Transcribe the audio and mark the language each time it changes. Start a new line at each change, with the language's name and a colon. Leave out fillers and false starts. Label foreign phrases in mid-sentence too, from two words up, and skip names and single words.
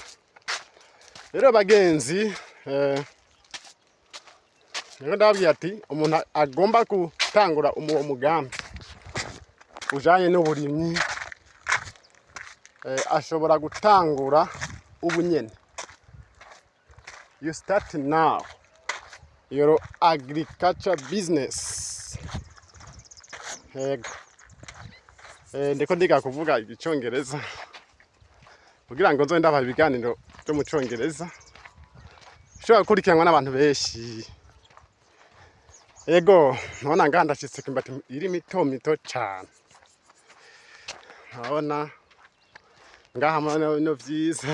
Rundi: Rero bagenzi rero ndababwira ati umuntu agomba gutangura uwo mugambi ujanye n'uburimyi ashobora gutangura ubu nyene.
English: You start now your agriculture business.
Rundi: Yego ndiko ndiga kuvuga icyongereza kugira ngo nzo ndabaha ibiganiro byo mu cyongereza ushobora gukurikiranwa n'abantu benshi. Yego nabona ngaha ndashitse kimbati iri mito cyane, urabona ngaha no vyiza.